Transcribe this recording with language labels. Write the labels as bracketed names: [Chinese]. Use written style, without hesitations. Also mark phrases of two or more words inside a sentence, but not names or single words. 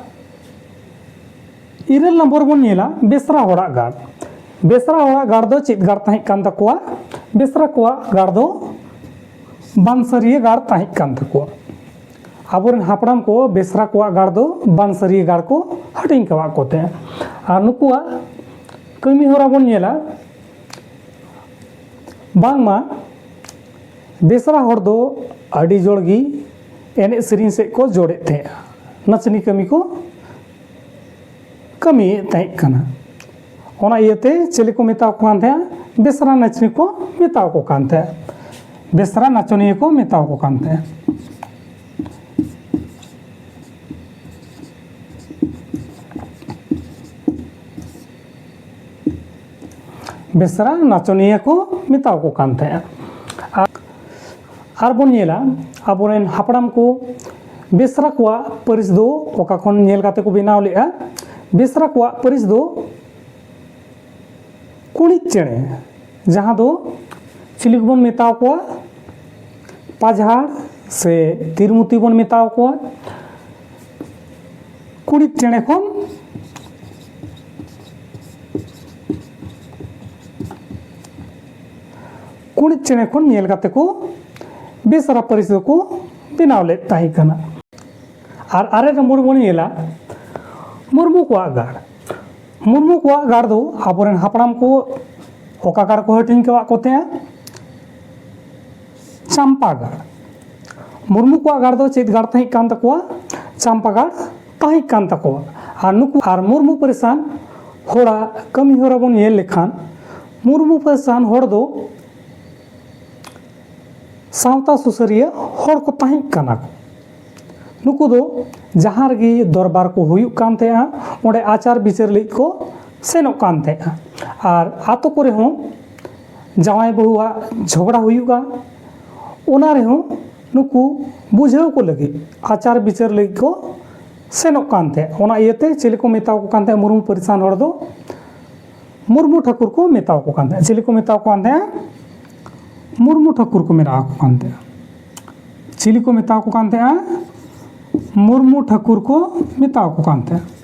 [Santali] इरल नंबर बन नेला बेसरा होड़ा गाड़ बेसरा होड़ा गाड़ दो चित गाड़ ताहिक कान तकोआ बेसरा को गाड़ दो बानसरिया गाड़ ताहिक कान तकोआ आबोरेन हापड़ाम को बेसरा को गाड़ दो बानसरिया गाड़ को हटिंग कवा कोते और नुकुआ कमी होरा बन नेला बांगमा बेसरा होड़ दो अड़ी जोड़गी एने सेरिन से को जोड़े थे नचनी कमी को कमी ताहिक काना ओना इयते चले को मेताओ को कानते बेसरा नचनी को मेताओ को कानते बेसरा नचनिया को मेताओ को कानते बेसरा नाचनिया को मेताओ को कानते और बन नेला आबोरेन हापड़ाम को बेसरा को परिस दो ओका खन नेल काते को बनाव लेआ बेसरा को परिस दो कुणित चेणे जहाँ दो चिली बन मेताओ को पाझाड़ से तिरमुती बन मेताओ को कुणित चेणे खन कुणित चेणे खन नेल काते को बेसरा परिस को बनाव ले ताहिकना और आरे नंबर बन नेला मुर्मू को गाड़ दो आबोरेन हापड़ाम को ओका गाड़ को हटिंग कवा कोते चंपा गाड़ मुर्मू को गाड़ दो चेत गाड़ ताहिक कान तकोआ चंपा गाड़ ताहिक कान तकोआ और नुकु और मुर्मू परिसान होड़ा कमी होरा बन नेल लेखान मुर्मू परिसान होड़ दो सावता सुसरिया होड़ को ताहिक काना को नुकु दो जहाँ रगी दरबार को हुयुक कान थे ओंडे आचार विचार लई को सेनोक कान थे और आतो को रेहों जावाई बहुआ झगड़ा हुयुगा ओना रेहों नुकु बुझाव को लगी आचार विचार लई को सेनोक कान थे ओना इयते चिली को मेताओ को कान थे मुर्मू परिसान होड़ दो मुर्मू ठाकुर को मेताओ को कान थे चिली को मेताओ को कान थे मुर्मू ठाकुर को मेरा को कान थे चिली को मेताओ को कान थे मुर्मू ठाकुर को मेताओ को कानते